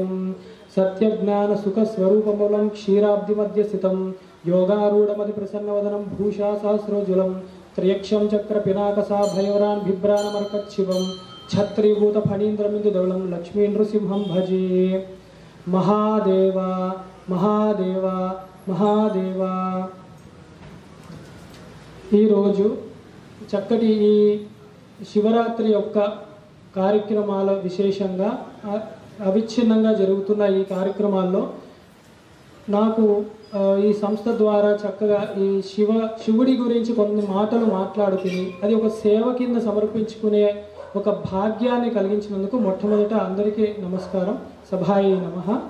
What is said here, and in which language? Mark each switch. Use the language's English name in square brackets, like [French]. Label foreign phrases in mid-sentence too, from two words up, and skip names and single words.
[Sanskrit] सत्यज्ञानसुखस्वरूपमूलं क्षीराब्धिमध्य स्थितं योगारूढमतिप्रसन्नवदनं भूषा सहस्रोज्ज्वलं त्र्यक्षं चक्रपिनाकसाभयवरान् बिभ्राणमर्कच्छिवं छत्रीभूतफणीन्द्रमिन्दुधवलं लक्ष्मीनृसिंहं भजे। महादेवा महादेवा महादेवा। [Telugu] ఈరోజు చక్కటి ఈ శివరాత్రి యొక్క కార్యక్రమాల విశేషంగా అవిచ్ఛిన్నంగా జరుగుతున్న ఈ కార్యక్రమాల్లో నాకు ఈ సంస్థ ద్వారా చక్కగా ఈ శివుడి గురించి కొన్ని మాటలు మాట్లాడుకుని అది ఒక సేవ కింద సమర్పించుకునే ఒక భాగ్యాన్ని కలిగించినందుకు మొట్టమొదట అందరికీ నమస్కారం, [Sanskrit] సభాయే నమః.